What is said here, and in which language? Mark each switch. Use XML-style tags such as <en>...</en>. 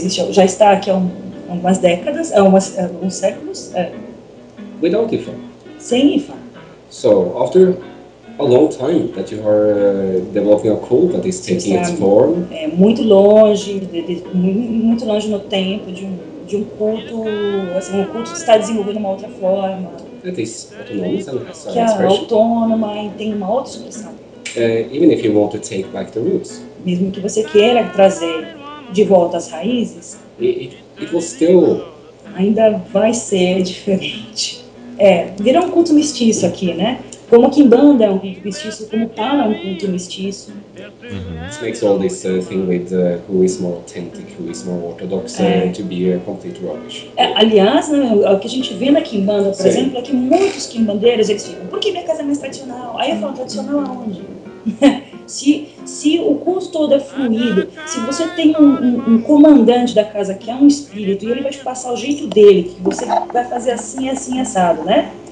<pt>Já está aqui há algumas décadas, alguns séculos.</pt> <en>Without Ifá.</en> <pt>Sem Ifá.</pt> <en>So after a long time that you are developing a cult that is taking its form.</en> <pt>É muito longe, muito longe no tempo de um culto, assim, um culto que está desenvolvendo uma outra forma.</pt> <en>That is autonomous and has</en> <pt>que é autônoma e tem uma outra expressão.</pt> <en>Even if you want to take back the roots.</en> <pt>Mesmo que você queira trazer de volta as raízes.</pt> <en>It will still.</en> <pt>Ainda vai ser diferente. É, virou um culto mestiço aqui, né? Como a Kimbanda é um culto mestiço, como o Pala é um culto mestiço.</pt> <en>It makes all this thing with who is more authentic, who is more orthodox, to be a complete rubbish.</en> <pt>Aliás, né, o que a gente vê na Kimbanda, por exemplo, é que muitos quimbandeiros, eles ficam, por que minha casa é mais tradicional? Aí eu falo, tradicional aonde? se o culto todo é fluído, se você tem um comandante da casa que é um espírito, e ele vai te passar o jeito dele, que você vai fazer assim, assim, assado, né?</pt>